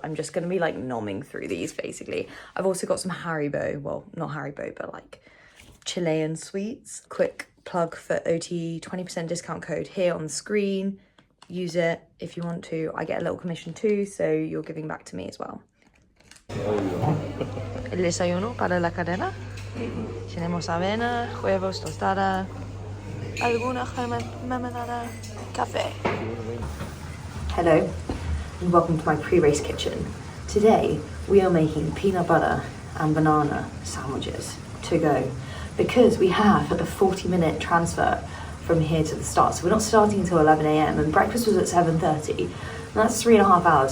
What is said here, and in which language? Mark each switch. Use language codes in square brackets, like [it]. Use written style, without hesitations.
[en] I'm just gonna be like nomming through these basically. I've also got some Haribo, well, not Haribo, but like Chilean sweets. Quick plug for OT, 20% discount code here on the screen. Use it if you want to. I get a little commission too, so you're giving back to me as well. [es] El desayuno para la cadena. Tenemos avena, huevos, tostada, alguna mermelada, café. [en] Hello, and welcome to my pre-race kitchen. Today, we are making peanut butter and banana sandwiches to go because we have a 40-minute transfer from here to the start. So we're not starting until 11 a.m. and breakfast was at 7:30. And that's 3.5 hours.